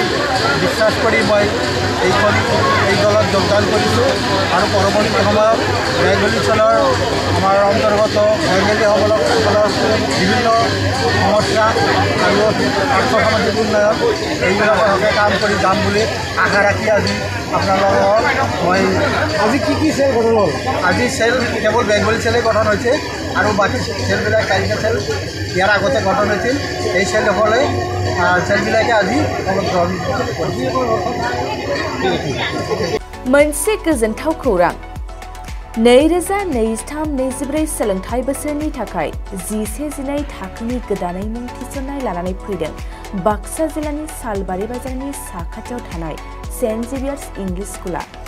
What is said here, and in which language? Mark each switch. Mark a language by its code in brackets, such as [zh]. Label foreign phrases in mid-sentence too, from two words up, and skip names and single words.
[as] বিশ্বাস কৰি মই এই দলত যোগদান কৰিছোঁ আৰু পৰৱৰ্তী সময়ত বেংগলী সেলৰ আমাৰ অন্তৰ্গত বেংগলীসকলৰ বিভিন্ন সমস্যা আৰু আৰ্থসামাজিক উন্নয়ন এইবিলাকৰ হকে কাম কৰি যাম বুলি আশা ৰাখি আজি আপোনালোকৰ মই আজি কি সেল গঠন হ'ল? আজি সেল কেৱল বেংগলী সেলেই গঠন হৈছে আৰু বাকী সেলবিলাক কালিকা সেল ইয়াৰ আগতে গঠন হৈছিল। এই সেলবিলাকে আজি [brx] मोनसे गोजोनथाव खौरां 2023-24 सोलोंथाइ बोसोरनि थाखाय 11-12 थाखोनि गोदानै मुं थिसननाय लानानै फैदों बाक्सा जिल्लानि सालबारि बाजारनि साखाथियाव थानाय सेन्ट जेभियार्स इंलिश स्कुला।